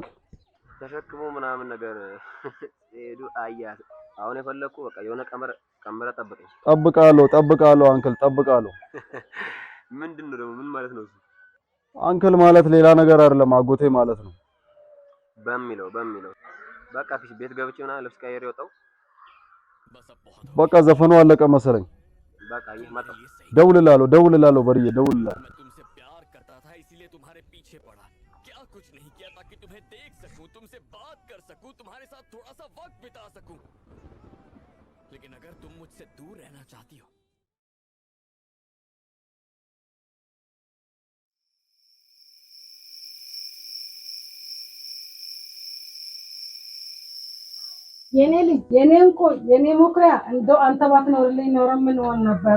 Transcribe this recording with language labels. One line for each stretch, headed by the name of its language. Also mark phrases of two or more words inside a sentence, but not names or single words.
Amharic: ተሸክሞ ምናምን ነገር ሄዱ አያት አሁን የፈለኩ በቃ የሆነ ቀመረ ጠብቃለሁ አንክል ጠብቃለሁ ምንድነው ደግሞ ምን ማለት ነው እሱ አንክል ማለት ሌላ ነገር አይደለም አጎቴ ማለት ነው በሚለው በቃ ፊሽ ቤት ገብቼ ምናምን ልብስ ቀይሬ ወጣው በቃ ዘፈኑ አለቀ መሰለኝ በቃ ይህ መጣ ደውልላለሁ በርዬ ደውልላለሁ
Hindi: तुमसे प्यार करता था इसीलिए तुम्हारे पीछे पड़ा क्या कुछ नहीं किया ताकि तुम्हें देख सकूं तुमसे बात कर सकूं तुम्हारे साथ थोड़ा सा वक्त बिता सकूं लेकिन अगर तुम मुझसे दूर रहना चाहती हो
Amharic: የኔ ልጅ የኔ እንቆ የኔ ሞክሪያ እንደው አንተ ባትኖርልኝ ኖሮ ምን ሆን ነበር